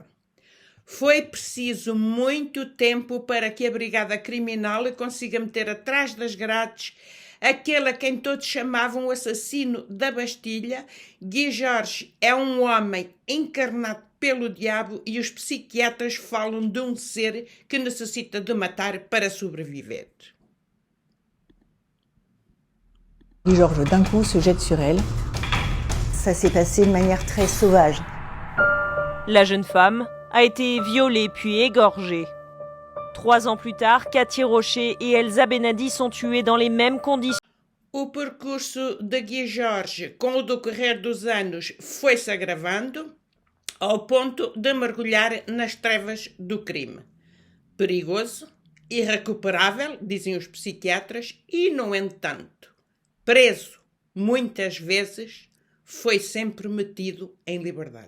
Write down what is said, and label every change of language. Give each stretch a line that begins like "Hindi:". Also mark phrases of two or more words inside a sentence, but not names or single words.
Portuguese: Foi preciso muito tempo para que a Brigada Criminal consiga meter atrás das grades aquele a quem todos chamavam o assassino da Bastilha. Guy Georges é um homem encarnado pelo diabo e os psiquiatras falam de um ser que necessita de matar para sobreviver.
French: Guy Georges, d'un coup, se jette sur elle. Ça s'est passé de manière très sauvage. La jeune femme a été violée puis égorgée. 3 ans plus tard, Cathy Rocher et Elsa Benadi sont tuées dans les mêmes conditions.
Portuguese: O percurso de Guy Georges, com o decorrer dos anos, foi-se agravando ao ponto de mergulhar nas trevas do crime. Perigoso, irrecuperável, dizem os psiquiatras, e, no entanto, preso muitas vezes, foi sempre metido em liberdade.